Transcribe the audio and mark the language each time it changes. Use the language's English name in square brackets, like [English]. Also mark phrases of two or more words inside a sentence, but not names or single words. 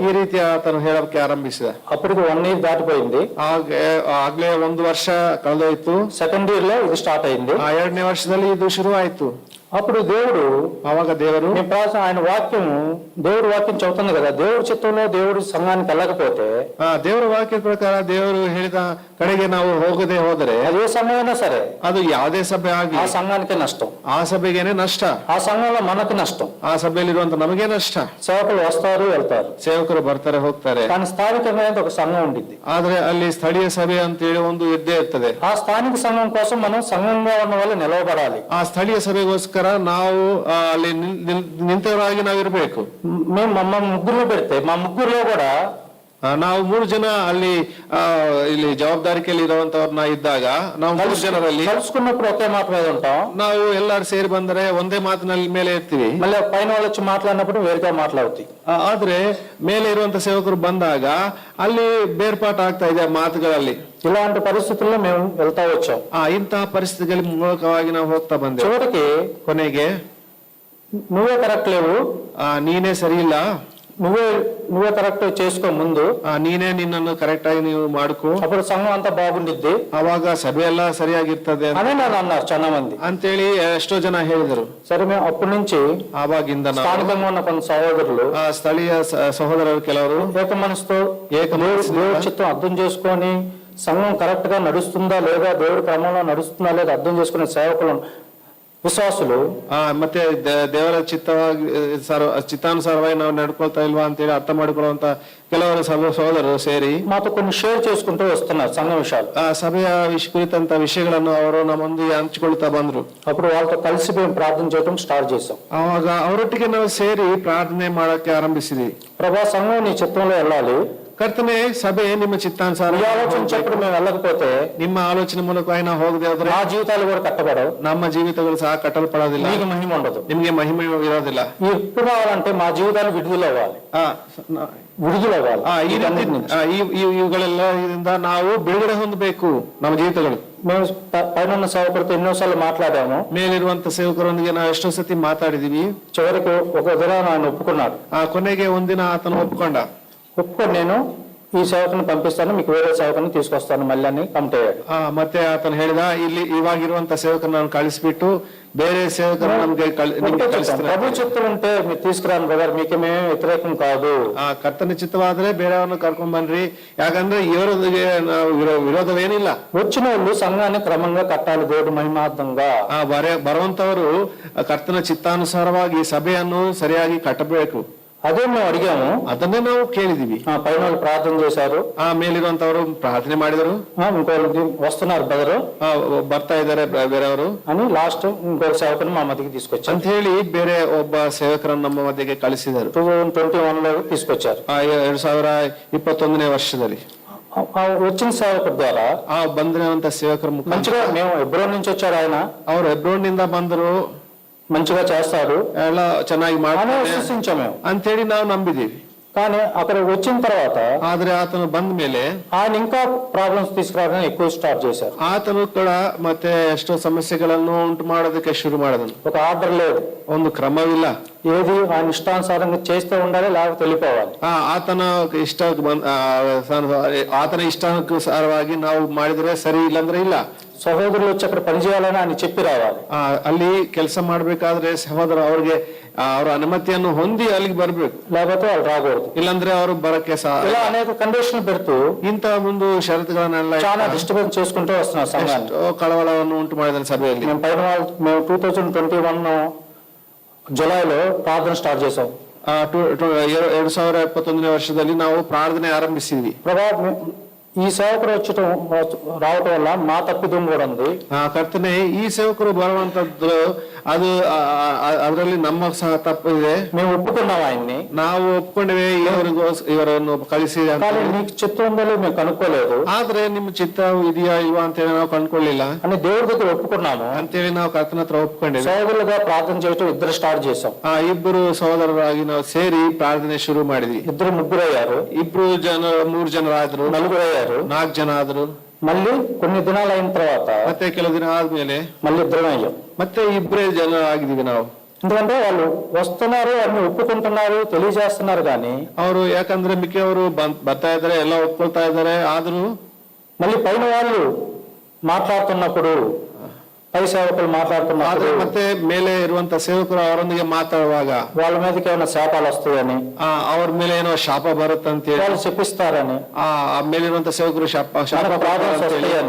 [Kannada] ಈ ರೀತಿ ಆತನು ಹೇಳಕ್ಕೆ ಆರಂಭಿಸಿದ. [Telugu] అప్పటికి 1 year దాటిపోయింది. [Kannada] ಆಗ್ಲೇ 1 ವರ್ಷ ಕಳೆದೋಯ್ತು. [Telugu] 2nd year లో ఇది స్టార్ట్ అయింది. [Kannada] 2ನೇ ವರ್ಷದಲ್ಲಿ ಇದು ಶುರು ಆಯ್ತು. [Telugu] అప్పుడు దేవుడు [Kannada] ಅವಾಗ ದೇವರು [Telugu] ఆయన వాక్యము దేవుడి వాక్యం చెబుతుంది కదా, దేవుడి చిత్తంలో దేవుడి సంఘానికి వెళ్ళకపోతే [Kannada] ದೇವರ ವಾಕ್ಯದ ಪ್ರಕಾರ ದೇವರು ಹೇಳಿದ ಕಡೆಗೆ ನಾವು ಹೋಗದೆ ಹೋದರೆ [Telugu] అది ఏ సంఘమైనా సరే [Kannada] ಅದು ಯಾವುದೇ ಸಭೆ [Telugu] ఆ [Kannada] ಆಗಲಿ [Telugu] సంఘానికే నష్టం, [Kannada] ಆ ಸಭೆಗೇನೆ ನಷ್ಟ, [Telugu] ఆ సంఘంలో మనకు నష్టం. [Kannada] ಆ ಸಭೆಯಲ್ಲಿರುವಂತ ನಮಗೆ ನಷ್ಟ. [Telugu] సేవకులు వస్తారు వెళ్తారు, [Kannada] ಸೇವಕರು ಬರ್ತಾರೆ ಹೋಗ್ತಾರೆ, [Telugu] కానీ స్థానికంగా ఒక సంఘం ఉండిద్ది. [Kannada] ಆದ್ರೆ ಅಲ್ಲಿ ಸ್ಥಳೀಯ ಸಭೆ ಅಂತೇಳಿ ಒಂದು ಇದ್ದೇ ಇರ್ತದೆ. [Telugu] ఆ స్థానిక సంఘం కోసం మనం సంఘంగా ఉన్న వాళ్ళు నిలవబడాలి. [Kannada] ಆ ಸ್ಥಳೀಯ ಸಭೆಗೋಸ್ಕರ ನಾವು ಅಲ್ಲಿ ನಿಂತವರಾಗಿ ನಾವಿರ್ಬೇಕು. [Telugu] మేము మా ముగ్గురు పెడితే మా ముగ్గురులో కూడా [Kannada] ನಾವು 3 ಜನ ಅಲ್ಲಿ ಇಲ್ಲಿ ಜವಾಬ್ದಾರಿಕೆಯಲ್ಲಿ ಇರುವಂತವ್ರನ್ನ ಇದ್ದಾಗ ನಾವು 3 ಜನರಲ್ಲಿ [Telugu] కలుసుకున్నప్పుడు ఒకే మాట మీద ఉంటాం. [Kannada] ನಾವು ಎಲ್ಲರೂ ಸೇರಿ ಬಂದರೆ ಒಂದೇ ಮಾತಿನಲ್ಲಿ ಮೇಲೆ ಇರ್ತೀವಿ. [Telugu] మళ్ళీ పైన వాళ్ళు వచ్చి మాట్లాడినప్పుడు వేరుగా మాట్లాడుతాయి. [Kannada] ಆದ್ರೆ ಮೇಲೆ ಇರುವಂತ ಸೇವಕರು ಬಂದಾಗ ಅಲ್ಲಿ ಬೇರ್ಪಾಟ್ ಆಗ್ತಾ ಇದೆ ಮಾತುಗಳಲ್ಲಿ. [Telugu] ఇలాంటి పరిస్థితుల్లో మేము వెళ్తా వచ్చాం. [Kannada] ಇಂತಹ ಪರಿಸ್ಥಿತಿಗಳ ಮೂಲಕವಾಗಿ ನಾವು ಹೋಗ್ತಾ ಬಂದೇವೆ. [Telugu] చివరికి [Kannada] ಕೊನೆಗೆ [Telugu] నువ్వే కరెక్ట్ లేవు, [Kannada] ನೀನೇ ಸರಿ ಇಲ್ಲ, [Telugu] నువ్వే కరెక్ట్ చేసుకో ముందు, [Kannada] ನೀನೇ ನಿನ್ನನ್ನು ಕರೆಕ್ಟ್ ಆಗಿ ನೀವು ಮಾಡ್ಕೋ, [Telugu] అప్పుడు సంఘం అంతా బాగుండిద్ది, [Kannada] ಅವಾಗ ಸಭೆ ಎಲ್ಲ ಸರಿಯಾಗಿರ್ತದೆ [Telugu] అని నన్ను అన్నారు చాలా మంది. [Kannada] ಅಂತೇಳಿ ಎಷ್ಟೋ ಜನ ಹೇಳಿದರು. [Telugu] సరే మేము అప్పటి నుంచి [Kannada] ಆವಾಗಿಂದ ನಾವು [Telugu] స్థానికంగా ఉన్న కొంత సహోదరులు [Kannada] ಸ್ಥಳೀಯ ಸಹೋದರರು ಕೆಲವರು [Telugu] ఏక మనసుతో దేవుడి చిత్తం అర్థం చేసుకొని సంఘం కరెక్ట్ గా నడుస్తుందా లేదా, దేవుడి క్రమంలో నడుస్తుందా లేదా అర్థం చేసుకునే సేవకులు ವಿಶ್ವಾಸಗಳು [Kannada] ಮತ್ತೆ ದೇವರ ಚಿತ್ತಾನುಸಾರವಾಗಿ ನಾವು ನಡ್ಕೊಳ್ತಾ ಇಲ್ವಾ ಅಂತೇಳಿ ಅರ್ಥ ಮಾಡಿಕೊಳ್ಳುವಂತ ಕೆಲವರು ಸಹೋದರರು ಸೇರಿ [Telugu] ಮಾತು కొన్ని షేర్ చేసుకుంటూ వస్తున్నారు సంఘ విషయాలు. [Kannada] ಸಭೆಯ ಕುರಿತಂತ ವಿಷಯಗಳನ್ನು ಅವರು ನಮ್ಮೊಂದಿಗೆ ಹಂಚಿಕೊಳ್ತಾ ಬಂದ್ರು. [Telugu] అప్పుడు వాళ్ళతో కలిసి మేము ప్రార్థన చేయడం స్టార్ట్ చేసాం. [Kannada] ಅವಾಗ ಅವರೊಟ್ಟಿಗೆ ನಾವು ಸೇರಿ ಪ್ರಾರ್ಥನೆ ಮಾಡಕ್ಕೆ ಆರಂಭಿಸಿದ್ವಿ. [Telugu] ప్రభా సంఘం నీ చిత్తంలో వెళ్ళాలి, [Kannada] ಕರ್ತನೆ ಸಭೆ ನಿಮ್ಮ ಚಿತ್ತಾನುಸಾರ [Telugu] ಆಲೋಚಿಂಚప్పుడు మేము వెళ్ళకపోతే [Kannada] ನಿಮ್ಮ ಆಲೋಚನೆ ಮೂಲಕವಾಗಿ ನಾವು ಹೋಗದೆ ಹೋದ್ರೆ [Telugu] మా జీవితాలు కూడా కట్టబడవు, [Kannada] ನಮ್ಮ ಜೀವಿತಗಳು ಸಹ ಕಟ್ಟಲ್ಪಡೋದಿಲ್ಲ, [Telugu] నీకు మహిమ ఉండదు, [Kannada] ನಿಮ್ಗೆ ಮಹಿಮೆ ಇರೋದಿಲ್ಲ. [Telugu] ఎప్పుడు రావాలంటే మా జీవితాలు విడుదల అవ్వాలి. [Kannada] ಇವುಗಳೆಲ್ಲ ಇದರಿಂದ ನಾವು ಬಿಡುಗಡೆ ಹೊಂದಬೇಕು ನಮ್ಮ ಜೀವಿತಗಳು. [Telugu] మేము పైన సేవకుడితో ఎన్నోసార్లు మాట్లాడాము, [Kannada] ಮೇಲಿರುವಂತ ಸೇವಕರೊಂದಿಗೆ ನಾವು ಎಷ್ಟೋ ಸತಿ ಮಾತಾಡಿದೀವಿ. [Telugu] చివరికి ఒక దిన ఆయన ఒప్పుకున్నాడు. [Kannada] ಕೊನೆಗೆ ಒಂದಿನ ಆತನು ಒಪ್ಕೊಂಡ. [Telugu] ఒప్పుకొని నేను ఈ సేవకుని పంపిస్తాను, మీకు వేరే సేవకుని తీసుకొస్తాను మళ్ళీ అని కమిట్ అయ్యాడు. [Kannada] ಮತ್ತೆ ಆತನು ಹೇಳಿದ, ಇಲ್ಲಿ ಇವಾಗಿರುವಂತ ಸೇವಕರನ್ನು ನಾನು ಕಳಿಸ್ಬಿಟ್ಟು ಬೇರೆ ಸೇವಕರು ನಮ್ಗೆ [Telugu] ప్రభు చిత్తుంటే మీరు తీసుకురాను బ్రదర్, మీకేమే వ్యతిరేకం కాదు. [Kannada] ಕರ್ತನ ಚಿತ್ತವಾದ್ರೆ ಬೇರೆಯವ್ರನ್ನ ಕರ್ಕೊಂಡ್ ಬನ್ರಿ, ಯಾಕಂದ್ರೆ ಇವರೊಂದಿಗೆ ನಾವು ವಿರೋಧವೇನಿಲ್ಲ. [Telugu] వచ్చిన వాళ్ళు సంఘాన్ని క్రమంగా కట్టాలి దేవుడు మహిమార్థంగా. [Kannada] ಬರುವಂತವರು ಕರ್ತನ ಚಿತ್ತಾನುಸಾರವಾಗಿ ಸಭೆಯನ್ನು ಸರಿಯಾಗಿ ಕಟ್ಟಬೇಕು. [Telugu] అదే మేము అడిగాము, [Kannada] ಅದನ್ನೇ ನಾವು ಕೇಳಿದೀವಿ. [Telugu] పైన వాళ్ళు ప్రార్థన చేశారు, [Kannada] ಮೇಲಿರುವಂತವರು ಪ್ರಾರ್ಥನೆ ಮಾಡಿದರು, [Telugu] ఇంకోళ్ళు వస్తున్నారు బ్రదరు [Kannada] ಬರ್ತಾ ಇದಾರೆ ಬೇರೆಯವರು అని [Telugu] లాస్ట్ ఇంకొక సేవకుని మా మధ్యకి తీసుకొచ్చారు [Kannada] ಅಂತ ಹೇಳಿ ಬೇರೆ ಒಬ್ಬ ಸೇವಕರನ್ನು ನಮ್ಮ ಮಧ್ಯೆಗೆ ಕಳಿಸಿದರು. [Telugu] 2021 లో తీసుకొచ్చారు. [Kannada] 2021ನೇ ವರ್ಷದಲ್ಲಿ [Telugu] వచ్చిన సేవకుడు ద్వారా [Kannada] ಬಂದಿರುವಂತ ಸೇವಕರ [Telugu] మంచిగా, మేము ఎబ్రోన్ నుంచి వచ్చారు ఆయన, [Kannada] ಅವರು ಎಬ್ರೋನ್ ನಿಂದ ಬಂದರು, [Telugu] మంచిగా చేస్తాడు, [Kannada] ಎಲ್ಲ ಚೆನ್ನಾಗಿ [Telugu] విశ్వసించాం మేము [Kannada] ಅಂತೇಳಿ ನಾವು ನಂಬಿದೀವಿ. [Telugu] కానీ అక్కడ వచ్చిన తర్వాత [Kannada] ಆದ್ರೆ ಆತನು ಬಂದ ಮೇಲೆ [Telugu] ఆయన ఇంకా ప్రాబ్లమ్స్ తీసుకురావడానికి ఎక్కువ స్టార్ట్ చేశారు. [Kannada] ಆತನು ಕೂಡ ಮತ್ತೆ ಎಷ್ಟೋ ಸಮಸ್ಯೆಗಳನ್ನು ಉಂಟು ಮಾಡೋದಕ್ಕೆ ಶುರು ಮಾಡಿದನು. [Telugu] ఒక ఆర్డర్ లేదు, [Kannada] ಒಂದು ಕ್ರಮವಿಲ್ಲ, [Telugu] ఏది ఆయన ఇష్టానుసారంగా చేస్తూ ఉండాలి లేకపోతే వెళ్ళిపోవాలి. [Kannada] ಆತನ ಇಷ್ಟಾನುಸಾರವಾಗಿ ನಾವು ಮಾಡಿದ್ರೆ ಸರಿ, ಇಲ್ಲಾಂದ್ರೆ ಇಲ್ಲ. [Telugu] సహోదరులు వచ్చి అక్కడ పనిచేయాలని ఆయన చెప్పి రావాలి. [Kannada] ಅಲ್ಲಿ ಕೆಲಸ ಮಾಡ್ಬೇಕಾದ್ರೆ ಸಹೋದರ ಅವ್ರಿಗೆ ಅವರ ಅನುಮತಿಯನ್ನು ಹೊಂದಿ ಅಲ್ಲಿಗೆ ಬರ್ಬೇಕು, [Telugu] లేకపోతే వాళ్ళు రాకూడదు, [Kannada] ಇಲ್ಲಾಂದ್ರೆ ಅವರು ಬರಕ್ಕೆ [Telugu] ఇలా అనేక కండిషన్ పెడుతూ [Kannada] ಇಂತ ಒಂದು ಷರತ್ತುಗಳನ್ನೆಲ್ಲ [Telugu] చాలా డిస్టర్బెన్స్ చేసుకుంటూ వస్తున్నారు సంఘాన్ని. [Kannada] ಕಳವಳವನ್ನು ಉಂಟು ಮಾಡಿದ ಸಭೆಯಲ್ಲಿ. [Telugu] మేము 2021 జులైలో ప్రార్థన స్టార్ట్ చేసాం. [Kannada] 2021ನೇ ವರ್ಷದಲ್ಲಿ ನಾವು ಪ್ರಾರ್ಥನೆ ಆರಂಭಿಸಿದ್ವಿ. [Telugu] ప్రభా ఈ సేవకుడు రావటం వల్ల మా తప్పిదం కూడా ఉంది. [Kannada] ಕರ್ತನೆ ಈ ಸೇವಕರು ಬರುವಂತದ್ದು ಅದು ಅದರಲ್ಲಿ ನಮ್ಮ ಸಹ ತಪ್ಪು ಇದೆ. [Telugu] మేము ఒప్పుకున్నాం ఆయన్ని, [Kannada] ನಾವು ಒಪ್ಕೊಂಡೇವೆ ಇವರನ್ನು ಕಳಿಸಿ. [Telugu] నీకు చిత్తం ఉందో మేము కనుక్కోలేదు, [Kannada] ಆದ್ರೆ ನಿಮ್ಮ ಚಿತ್ತ ಇದೆಯಾ ಇಲ್ವಾ ಅಂತೇಳಿ ನಾವು ಕಂಡುಕೊಳ್ಳಿಲ್ಲ [Telugu] అని దేవుడి దగ్గర ఒప్పుకున్నాము [Kannada] ಅಂತೇಳಿ ನಾವು ಕರ್ತನ ಹತ್ರ ಒಪ್ಕೊಂಡೇವೆ. [Telugu] సోదరులుగా ప్రార్థన చేయటం ఇద్దరు స్టార్ట్ చేసాం. [Kannada] ಇಬ್ಬರು ಸಹೋದರರಾಗಿ ನಾವು ಸೇರಿ ಪ್ರಾರ್ಥನೆ ಶುರು ಮಾಡಿದ್ವಿ. [Telugu] ఇద్దరు ముగ్గురు అయ్యారు, [Kannada] 3 ಜನರಾದ್ರು, [Telugu] 4 అయ్యారు, [Kannada] 4 ಜನ ಆದ್ರು. [Telugu] మళ్ళీ కొన్ని దినాలు అయిన తర్వాత [Kannada] ಮತ್ತೆ ಕೆಲವು ದಿನ ಆದ್ಮೇಲೆ [Telugu] మళ్ళీ ఇద్దరం అయ్యాం. [Kannada] ಮತ್ತೆ 2 ಜನ ಆಗಿದೀವಿ ನಾವು. [Telugu] ఎందుకంటే వాళ్ళు వస్తున్నారు, అన్ని ఒప్పుకుంటున్నారు, తెలియజేస్తున్నారు, కానీ [Kannada] ಅವರು ಯಾಕಂದ್ರೆ ಮಿಕ್ಕವರು ಬರ್ತಾ ಇದಾರೆ, ಎಲ್ಲ ಒಪ್ಕೊಳ್ತಾ ಇದಾರೆ, ಆದ್ರೂ [Telugu] మళ్ళీ పైన వాళ్ళు మాట్లాడుతున్నప్పుడు పై సేవకులు మాట్లాడుతున్నారు [Kannada] ಆದ್ರೆ ಮತ್ತೆ ಮೇಲೆ ಇರುವಂತ ಸೇವಕರು ಅವರೊಂದಿಗೆ ಮಾತಾಡುವಾಗ [Telugu] వాళ్ళ మీదకి ఏమైనా శాపాలు వస్తాయని [Kannada] ಅವ್ರ ಮೇಲೆ ಏನೋ ಶಾಪ ಬರುತ್ತಂತ ಹೇಳಿ [Telugu] వాళ్ళు చెప్పిస్తారని [Kannada] ಆ ಮೇಲಿರುವಂತ ಸೇವಕರು ಶಾಪ [Telugu] మనకు ప్రాబ్లమ్స్ వస్తాయని